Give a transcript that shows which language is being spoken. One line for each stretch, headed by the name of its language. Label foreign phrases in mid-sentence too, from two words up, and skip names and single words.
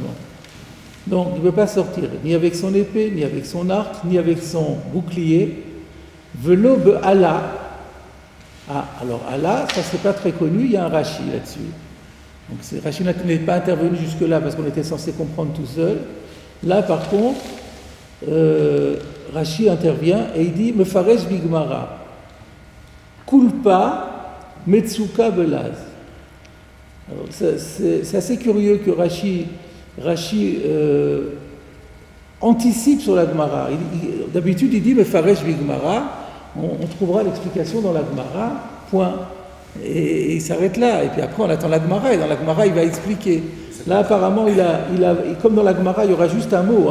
French: Donc, il ne peut pas sortir ni avec son épée, ni avec son arc, ni avec son bouclier.
Hebrew: ולא בעלה.
French: Ah, alors Allah, ça c'est pas très connu, il y a un Rashi là-dessus. Donc Rashi n'est pas intervenu jusque-là parce qu'on était censé comprendre tout seul. Là par contre, Rashi intervient et il dit
Hebrew: מפרש בגמרא, קולפא מצוקה בלעז.
French: Alors, c'est assez curieux que Rashi anticipe sur la Gemara. D'habitude, il dit le
Hebrew: פרש בגמרא,
French: on trouvera l'explication dans la Gemara, point. Et il s'arrête là. Et puis après, on attend la Gemara, et dans la Gemara, il va expliquer. Là, apparemment, comme dans la Gemara, il y aura juste un mot.